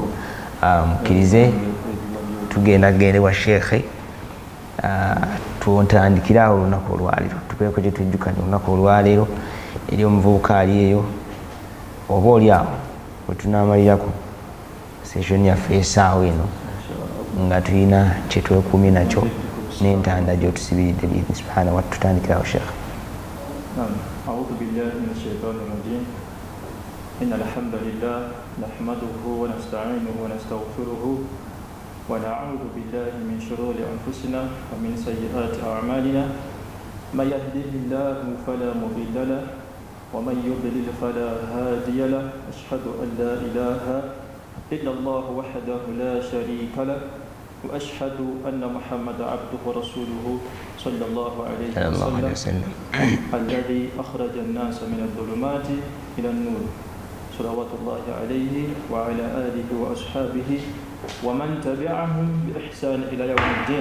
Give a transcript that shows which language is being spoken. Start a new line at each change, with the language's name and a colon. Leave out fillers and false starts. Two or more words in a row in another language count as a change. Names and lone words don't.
Ganda: Mukkirize tugenda gende wa sheekhe tuntandikira awo olunaku olwaleero tubeeko gye tujjukanya olunaku olwaleero eri omuvubuka ali eyo oba oli awo bwe tunaamalirako session yaffe esaawa eno nga tulina kye twekuumye nakyo n'entanda gy'otusibiridde biidni
Arabic: سبحانه و
Ganda: tutandikirawo sheekhe.
Arabic: أعوذ بالله من الشيطان الرجيم إن الحمد لله نحمده ونستعينه ونستغفره ونعوذ بالله من شرور أنفسنا ومن سيئات أعمالنا من يهده الله فلا مضل له ومن يضلل فلا هادي له أشهد أن لا إله إلا الله وحده لا شريك له وأشهد أن محمد عبده ورسوله صلى الله عليه وسلم الذي أخرج الناس من الظلمات إلى النور صلوات الله عليه وعلى آله وأصحابه ومن تبعهم بإحسان إلى يوم الدين.